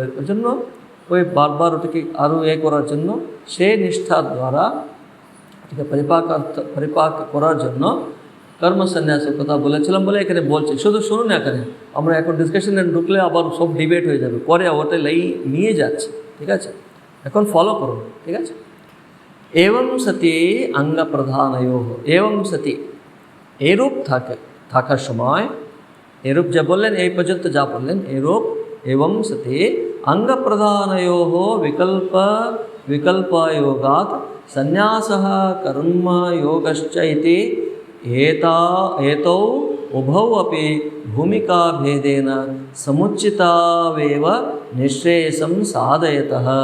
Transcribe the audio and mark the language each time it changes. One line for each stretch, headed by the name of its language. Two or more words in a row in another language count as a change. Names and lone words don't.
Bangla: এর জন্য ওই বারবার ওটাকে আরও করার জন্য, সেই নিষ্ঠার দ্বারা এটাকে পরিপাক করার জন্য কর্ম সন্ন্যাসের কথা বলেছিলাম বলে এখানে বলছে। শুধু শুনুন, এখানে আমরা এখন ডিসকাশনে ঢুকলে আবার সব ডিবেট হয়ে যাবে, পরে ওটা নিয়ে যাচ্ছে, ঠিক আছে? এখন ফলো করুন, ঠিক আছে?
Sanskrit: एवं सती अंग प्रधानयोः, एवं सती एरूप
Bangla: থাকার সময়, এরূপ যা বললেন এই পর্যন্ত যা বললেন, এরূপ
Sanskrit: एवं सती अंग प्रधानयोः विकल्पयोगात् संन्यासः कर्म योगश्च इति एतौ उभौ अपि भूमिका भेदेन समुचितावेव निःश्रेयसं साधयतः।